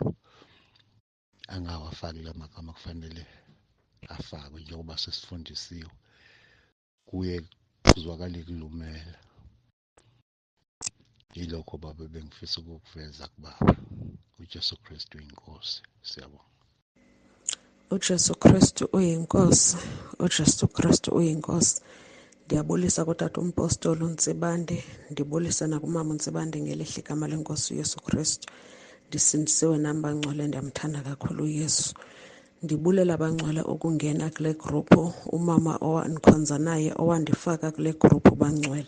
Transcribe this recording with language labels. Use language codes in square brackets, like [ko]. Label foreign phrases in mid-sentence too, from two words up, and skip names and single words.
[zu] Angawafaki la magama kufanele afakwe njengoba sesifundisiwe, kuye kuzwakale kulumela. Yilokho baba bengifisa ukukuveza kubaba. uJesu Kristu inkosi. Siyabonga. uJesu Kristu uyinkosi, uJesu Kristu uyinkosi. [xh] Ndiyabulisa kutata umpostoli uNtsibande, ndibulisa nakumama uNtsibande ngelihle igama lenkosi uYesu Kristu. Ndisindisiwe nami bangcwele, ndiyamthanda kakhulu uYesu. Ndibulela bangcwele ukungena kule gruphu, umama owandikhonza naye owandifaka kule gruphu bangcwele.